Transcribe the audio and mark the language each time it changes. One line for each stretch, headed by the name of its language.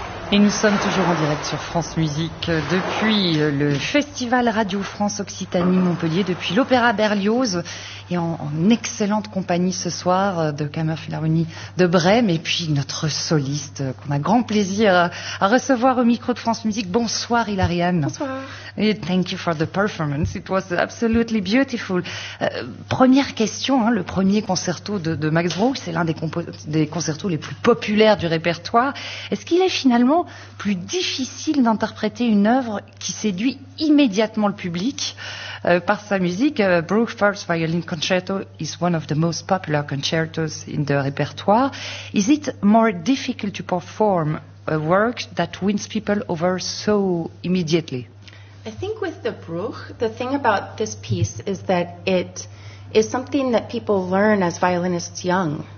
French: Et nous sommes toujours en direct sur France Musique depuis le Festival Radio France Occitanie Montpellier, depuis l'Opéra Berlioz, et en excellente compagnie ce soir de Kammerphilharmonie de Brême, et puis notre soliste qu'on a grand plaisir à recevoir au micro de France Musique. Bonsoir Hilarion. Bonsoir.
English: And thank you for the performance, it was absolutely beautiful.
French: Première question, hein, le premier concerto de Max Bruch, c'est l'un des concertos les plus populaires du répertoire. Est-ce qu'il est finalement plus difficile d'interpréter une œuvre qui séduit immédiatement le public par sa musique?
English: Bruch First Violin Concerto is one of the most popular concertos in the repertoire. Is it more difficult to perform a work that wins people over so immediately? I think with the Bruch, the thing about this piece is that it is something that people learn as violinists young.